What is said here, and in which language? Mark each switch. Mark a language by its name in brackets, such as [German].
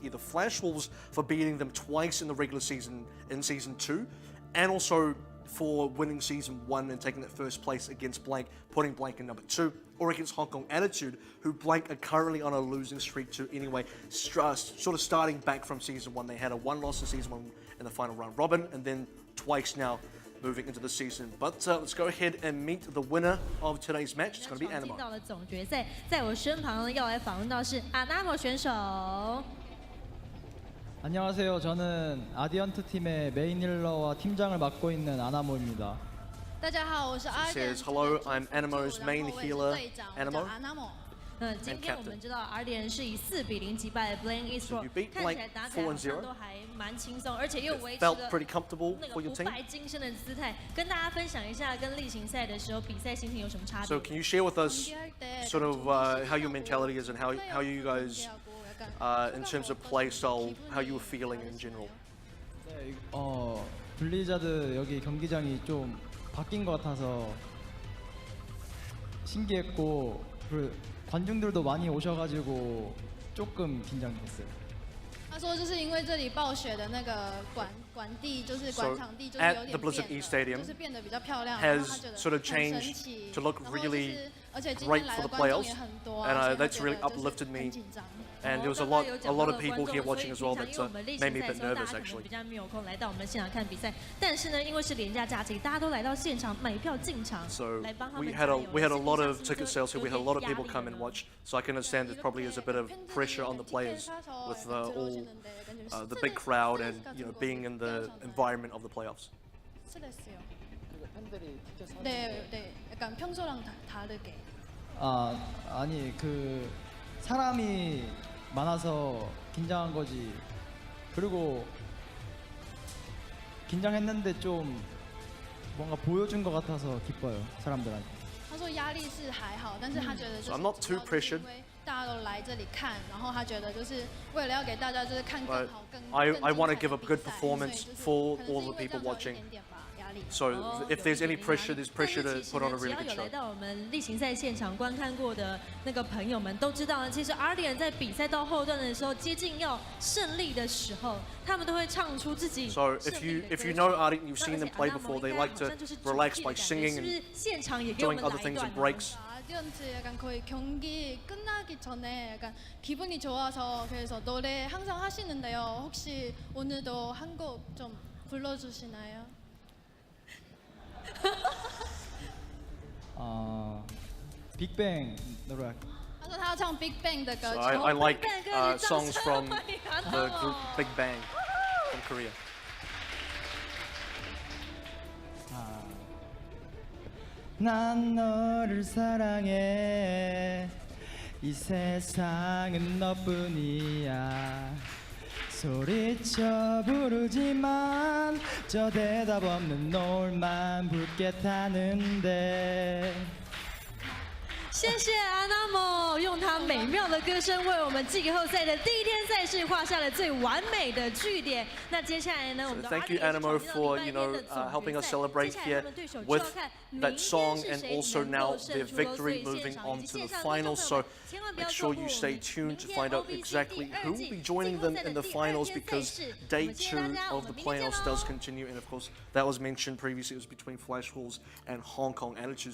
[English] Either Flash Wolves for beating them twice in the regular season in Season 2, and also for winning Season 1 and taking that first place against Blank, putting Blank in number 2, or against Hong Kong Attitude, who Blank are currently on a losing streak to anyway, sort of starting back from Season 1. They had a 1 loss in Season 1 in the final round robin, and then twice now moving into the season. But let's go ahead and meet the winner of today's match. It's going to be Animo. [Chinese] 到了总决赛，在我身旁呢，要来访问到是Animo选手。 [Korean] 안녕하세요. 저는 아디언트 팀의 메인 힐러와 팀장을 맡고 있는 아나모입니다. [Chinese] 大家好，我是 [English] Says hello, I'm Animo's main healer, Animo. [Chinese] 那今天我们知道 Ardeont 是以4比0击败 Blank Esports， 看起来打起来好像都还蛮轻松，而且又维持了那个不败金身的姿态。跟大家分享一下跟例行赛的时候比赛心情有什么差别。 [English] So can you share with us sort of how your mentality is and how you guys in terms of play style, how you were feeling in general? [Korean] 네, 블리자드 여기 경기장이 좀 바뀐 것 같아서 신기했고 그리고 관중들도 많이 오셔가지고 조금 긴장됐어요. [Chinese] 他说就是因为这里暴雪的那个管地就是管场地就是有点变，就是变得比较漂亮，然后他觉得很神奇，然后就是而且今天来的观众也很多，而且他觉得就是很紧张。 [English] And there was a lot of people here watching as well that made me a bit nervous actually. [Chinese] 比较没有空来到我们现场看比赛，但是呢，因为是连假假期，大家都来到现场买票进场， [English] So [Chinese] 来帮他们 [English] we had a lot of ticket sales here. We had a lot of people come and watch. So I can understand there probably is a bit of pressure on the players with all the big crowd and being in the environment of the playoffs. [Korean] 네, 네, 약간 평소랑 다르게. 아니 그 사람이 많아서 긴장한 거지. 그리고 긴장했는데 좀 뭔가 보여준 것 같아서 기뻐요 사람들한테. [Chinese] 他说压力是还好，但是他觉得就是 [English] I'm not too pressured. [Chinese] 因为大家都来这里看，然后他觉得就是为了要给大家就是看更好更。 [English] I want to give a good performance for all the people watching. So if there's any pressure, there's pressure to put on a really good show. [Chinese] 来到我们例行赛现场观看过的那个朋友们都知道呢，其实 Ardeont 在比赛到后段的时候，接近要胜利的时候，他们都会唱出自己。 [English] So if you know Ardeont, you've seen them play before. They like to relax by singing and doing other things and breaks. [Korean] 아디언트 약간 거의 경기 끝나기 전에 약간 기분이 좋아서 그래서 노래 항상 하시는데요. 혹시 오늘도 한 곡 좀 불러주시나요? 빅뱅 노래. [Chinese] 他说他要唱 Big Bang 的歌曲。 [English] So I like songs from the group Big Bang from Korea. [Korean] 난 너를 사랑해. 이 세상은 너뿐이야. 소리쳐 부르지만 저 대답 없는 노을만 붉게 타는데 [Chinese] 谢谢阿纳莫用他美妙的歌声为我们季后赛的第一天赛事画下了最完美的句点。那接下来呢，我们的 [English] Thank you, Animo, for helping us celebrate here with that song and also now their victory moving on to the finals. So make sure you stay tuned to find out exactly who will be joining them in the finals because day 2 of the playoffs does continue, and of course that was mentioned previously. It was between Flash Wolves and Hong Kong Attitude.